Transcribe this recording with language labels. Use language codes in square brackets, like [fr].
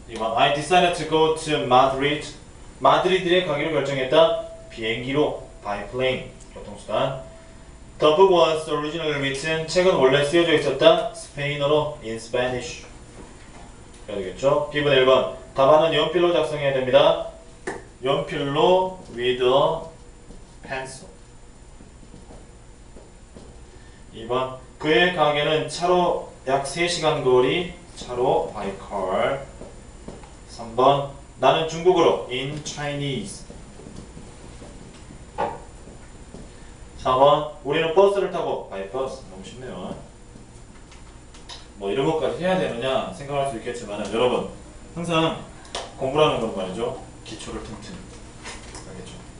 [en] 2번 I decided to go to Madrid. [ko] 마드리드에 가기로 결정했다. 비행기로. [en] By plane. [ko] 교통수단. [en] The book was originally written. [ko] 책은 원래 쓰여져 있었다. 스페인어로. [en] In Spanish. [ko] 그래야 되겠죠? B번 1번. 답안은 연필로 작성해야 됩니다. [en] 연필로 with a pencil. [ko] 2번. 그의 가게는 차로 약 3시간 거리. 차로 [en] by car. [ko] 3번. 나는 중국어로 [en] in Chinese. [ko] 4번. 우리는 버스를 타고 [en] by bus. [ko] 너무 쉽네요. 뭐 이런 것까지 해야 되느냐 생각할 수 있겠지만 여러분 항상 공부라는 건 말이죠. 기초를 튼튼히. 알겠죠?